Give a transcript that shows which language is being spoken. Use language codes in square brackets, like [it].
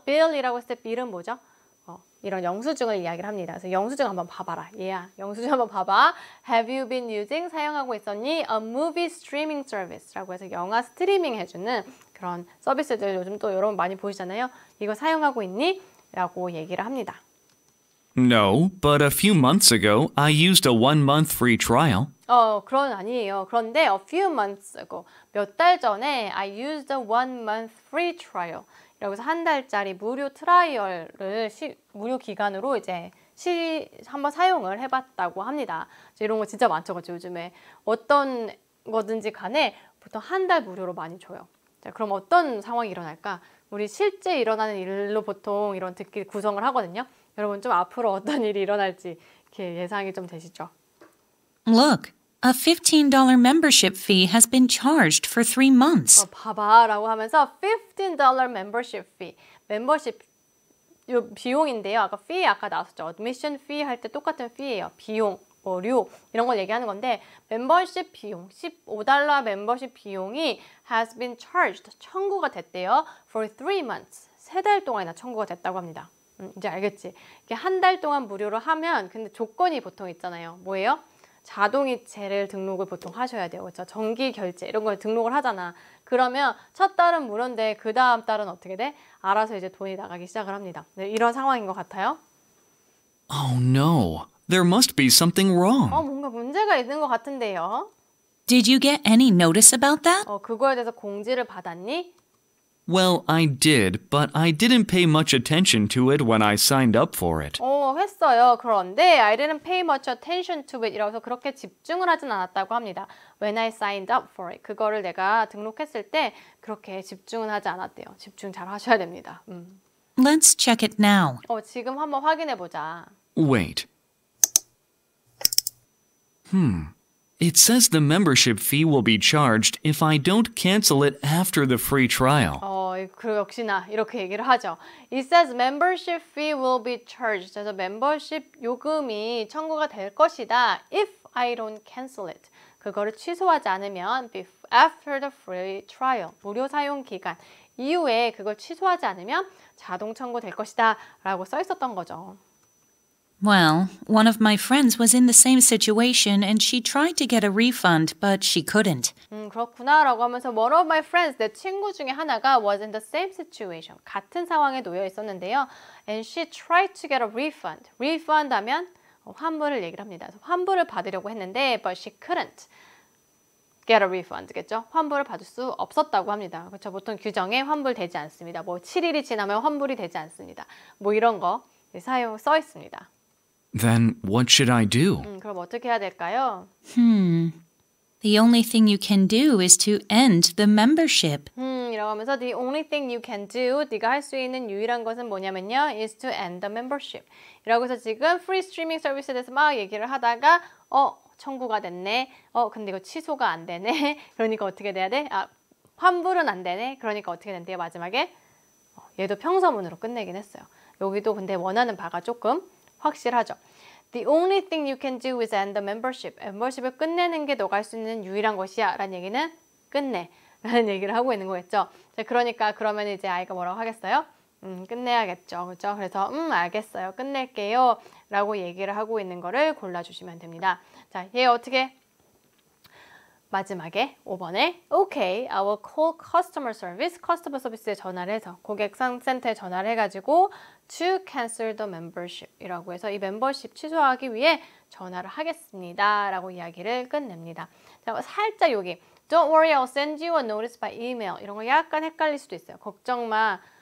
[ko] bill이라고 했을 때 bill은 뭐죠? 이런 영수증을 이야기를 합니다. 그래서 영수증 한번 봐봐라. 얘야, 영수증 한번 봐봐. [en] Have you been using? [ko] 사용하고 있었니? [en] A movie streaming service [ko] 라고 해서 영화 스트리밍 해주는 그런 서비스들 요즘 또 여러분 많이 보시잖아요. 이거 사용하고 있니? 라고 얘기를 합니다. [en] No, but a few months ago, I used a 1-month free trial. [ko] 그건 아니에요. 그런데 [en] a few months ago, [ko] 몇 달 전에 [en] I used a 1-month free trial. [ko] 이라고 해서 한 달짜리 무료 트라이얼을 무료 기간으로 이제 한번 사용을 해봤다고 합니다. 이런 거 진짜 많죠, 그렇죠? 요즘에 어떤 거든지 간에 보통 한 달 무료로 많이 줘요. 자, 그럼 어떤 상황이 일어날까? 우리 실제 일어나는 일로 보통 이런 듣기 구성을 하거든요. 여러분 좀 앞으로 어떤 일이 일어날지 이렇게 예상이 좀 되시죠? [en] Look, a $15 membership fee has been charged for 3 months. [ko] 봐봐 라고 하면서 $15 membership fee. 멤버십 요 비용인데요. 아까 fee 아까 나왔었죠. admission fee 할 때 똑같은 fee예요. 비용, 료 이런 걸 얘기하는 건데 멤버십 비용, $15 멤버십 비용이 [en] has been charged, [ko] 청구가 됐대요. [en] for 3 months, [ko] 3달 동안이나 청구가 됐다고 합니다. 이제 알겠지? 이게 한 달 동안 무료로 하면 근데 조건이 보통 있잖아요. 뭐예요? 자동이체를 등록을 보통 하셔야 돼요. 그렇죠? 정기 결제 이런 걸 등록을 하잖아. 그러면 첫 달은 무료인데 그 다음 달은 어떻게 돼? 알아서 이제 돈이 나가기 시작을 합니다. 네, 이런 상황인 것 같아요. [en] Oh no, there must be something wrong. [ko] 뭔가 문제가 있는 것 같은데요. [en] Did you get any notice about that? [ko] 그거에 대해서 공지를 받았니? [en] Well, I did, but I didn't pay much attention to it when I signed up for it. [ko] 했어요. 그런데 [en] I didn't pay much attention to it [ko] 이라고 해서 그렇게 집중을 하진 않았다고 합니다. [en] When I signed up for it. [ko] 그거를 내가 등록했을 때 그렇게 집중은 하지 않았대요. 집중 잘 하셔야 됩니다. [en] Let's check it now. [ko] 지금 한번 확인해 보자. [en] Wait. It says the membership fee will be charged if I don't cancel it after the free trial. [ko] 그리고 역시나 이렇게 얘기를 하죠. [en] It says membership fee will be charged. [ko] 그래서 membership 요금이 청구가 될 것이다. [en] If I don't cancel it. [ko] 그거를 취소하지 않으면 [en] after the free trial. [ko] 무료 사용 기간 이후에 그걸 취소하지 않으면 자동 청구될 것이다. 라고 써 있었던 거죠. [en] Well, one of my friends was in the same situation and she tried to get a refund, but she couldn't. [ko] 그렇구나 라고 하면서 [en] one of my friends, [ko] 내 친구 중에 하나가 [en] was in the same situation. [ko] 같은 상황에 놓여 있었는데요. [en] And she tried to get a refund. [ko] refund 하면 환불을 얘기를 합니다. 그래서 환불을 받으려고 했는데 [en] but she couldn't get a refund [ko] 겠죠. 환불을 받을 수 없었다고 합니다. 그렇죠. 보통 규정에 환불되지 않습니다. 뭐 7일이 지나면 환불이 되지 않습니다. 뭐 이런 거 써 있습니다. [en] Then what should I do? [ko] 그럼 어떻게 해야 될까요? [en] The only thing you can do is to end the membership. [ko] 이라고 하면서 [en] the only thing you can do, [ko] 네가 할 수 있는 유일한 것은 뭐냐면요, [en] is to end the membership. [ko] 이라고 해서 지금 free streaming 서비스에 대해서 막 얘기를 하다가 청구가 됐네. 근데 이거 취소가 안 되네. 그러니까 어떻게 돼야 돼? 환불은 안 되네. 그러니까 어떻게 된대요, 마지막에? 얘도 평서문으로 끝내긴 했어요. 여기도 근데 원하는 바가 조금 확실하죠. [en] The only thing you can do is end the membership. [ko] 멤버십을 끝내는 게 너가 할 수 있는 유일한 것이야. 라는 얘기는 끝내. 라는 얘기를 하고 있는 거겠죠. 자, 그러니까 그러면 이제 아이가 뭐라고 하겠어요? 끝내야겠죠. 그렇죠? 그래서 알겠어요. 끝낼게요. 라고 얘기를 하고 있는 거를 골라주시면 됩니다. 자, 얘 어떻게? 마지막에 5번에 [en] Okay, I will call customer service. [ko] 커스터머 서비스에 전화를 해서 고객상센터에 전화를 해가지고 [en] to cancel the membership [ko] 이라고 해서 이 멤버십 취소하기 위해 전화를 하겠습니다. 라고 이야기를 끝냅니다. 자, 살짝 여기 [en] Don't worry, I'll send you a notice by email. [ko] 이런 거 약간 헷갈릴 수도 있어요. 걱정 마.